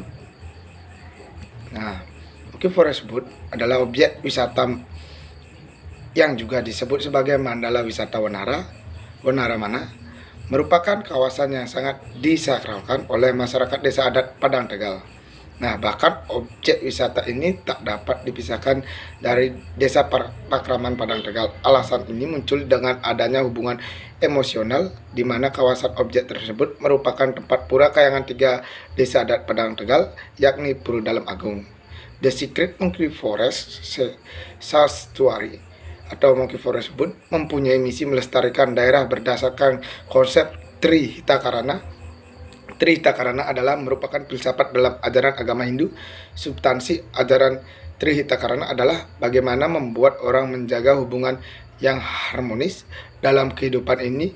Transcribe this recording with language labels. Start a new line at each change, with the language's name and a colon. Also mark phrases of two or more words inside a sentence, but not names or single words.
Indonesian: Nah, Monkey Forest Ubud adalah objek wisata yang juga disebut sebagai Mandala Wisata Wanara Mana, merupakan kawasan yang sangat disakralkan oleh masyarakat desa adat Padang Tegal. Nah, bahkan objek wisata ini tak dapat dipisahkan dari desa Pakraman Padang Tegal. Alasan ini muncul dengan adanya hubungan emosional di mana kawasan objek tersebut merupakan tempat pura kayangan tiga desa adat Padang Tegal, yakni Puru Dalem Agung, The Secret Monkey Forest Sastuary atau Monkey Forest Ubud mempunyai misi melestarikan daerah berdasarkan konsep Trihita Karana. Trihita Karana adalah merupakan filsafat dalam ajaran agama Hindu. Substansi ajaran Trihita Karana adalah bagaimana membuat orang menjaga hubungan yang harmonis dalam kehidupan ini.